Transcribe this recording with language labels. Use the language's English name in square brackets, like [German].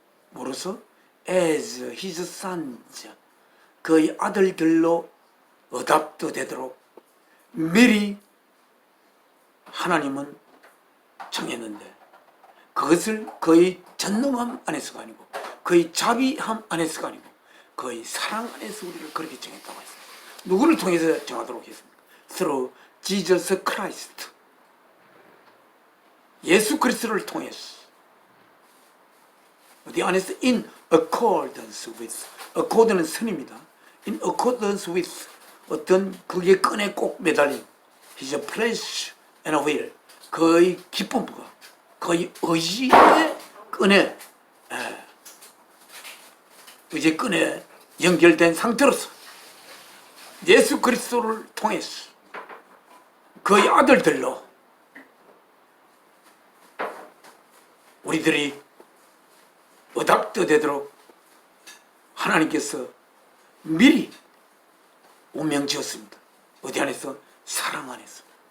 [Korean] 뭐로서? [English] as his sons, [Korean] 그의 아들들로 adopt 되도록 미리 하나님은 정했는데, 그것을 그의 전능함 안에서가 아니고 그의 자비함 안에서가 아니고 그의 사랑 안에서 우리를 그렇게 정했다고 했습니다. 누구를 통해서 정하도록 했습니까? [English] Through Jesus Christ. [Korean] 예수 그리스도를 통해서. 어디 안에서 [English] in accordance with. accord는 [Korean] 선입니다. [English] in accordance with. [Korean] 어떤 그게 끈에 꼭 매달린 [English] his pleasure and will. [Korean] 그의 기쁨과 그의 의지의 끈에 의지의 끈에 연결된 상태로서 예수 그리스도를 통해서 그의 아들들로 우리들이 어답트 되도록 하나님께서 미리 운명 지었습니다. 어디 안에서? 사랑 안에서.